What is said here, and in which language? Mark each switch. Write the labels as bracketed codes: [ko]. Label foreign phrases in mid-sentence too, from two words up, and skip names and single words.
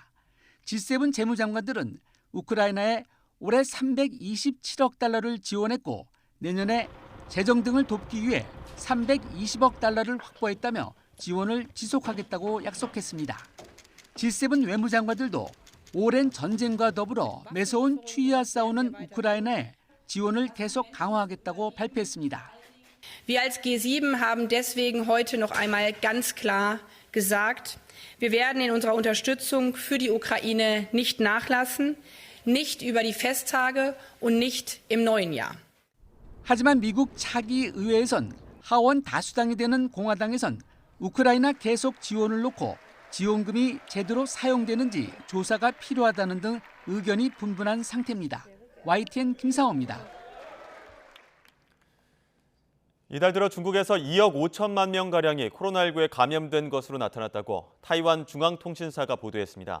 [ko] G7 재무장관들은 우크라이나에 올해 327억 달러를 지원했고 내년에 재정 등을 돕기 위해 320억 달러를 확보했다며 지원을 지속하겠다고 약속했습니다. G7 외무장관들도 오랜 전쟁과 더불어 매서운 추위와 싸우는 우크라이나에 지원을 계속 강화하겠다고 발표했습니다. [de] Wir als G7 haben deswegen heute noch einmal ganz klar gesagt, wir werden in unserer Unterstützung für die Ukraine nicht nachlassen, nicht über die Festtage und nicht im neuen Jahr. [ko] 하지만 미국 차기 의회에선 하원 다수당이 되는 공화당에선 우크라이나 계속 지원을 놓고 지원금이 제대로 사용되는지 조사가 필요하다는 등 의견이 분분한 상태입니다. YTN 김상호입니다. 이달 들어 중국에서 2억 5천만 명가량이 코로나19에 감염된 것으로 나타났다고 타이완 중앙통신사가 보도했습니다.